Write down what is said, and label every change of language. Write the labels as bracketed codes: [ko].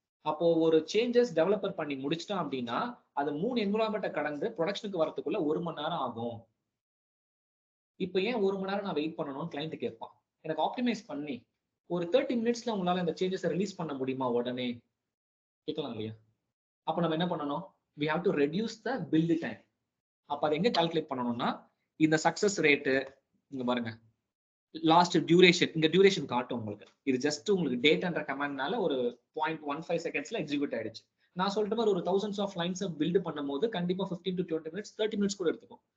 [ta] அப்போ ஒரு changes developer பண்ணி முடிச்சிட்டான் அப்படின்னா அது 3 என்விரான்மெண்ட்டை கடந்து ப்ரொடக்ஷனுக்கு வரதுக்குள்ள 1 மணி நேரம் ஆகும். இப்போ ஏன் 1 மணி நேரம் நான் வெயிட் பண்ணணும்னு கிளைண்ட் கேட்பான். எனக்கு ஆப்டிமைஸ் பண்ணி ஒரு 30 மினிட்ஸ்ல உங்களால இந்த சேஞ்சஸை ரிலீஸ் பண்ண முடியுமா உடனே? கேட்கலாம் இல்லையா? அப்ப நம்ம என்ன பண்ணணும், [en] we have to reduce the build time. [ta] அப்ப அதை எங்க கால்குலேட் பண்ணணும்னா இந்த சக்சஸ் ரேட்டு இங்க பாருங்க, லாஸ்ட் டியூரேஷன், இங்க டியூரேஷன் காட்டும் உங்களுக்கு. இது ஜஸ்ட் உங்களுக்கு டேட்ன்ற கமாண்ட்னால ஒரு 0.15 செகண்ட்ஸ்ல எக்ஸிக்யூட் ஆயிடுச்சு. நான் சொல்ற மாதிரி ஒரு thousands ஆஃப் லைன்ஸ் பில்ட் பண்ணும்போது கண்டிப்பா 15 to 20 மினிட்ஸ் 30 மினிட்ஸ் கூட எடுத்துக்கும்.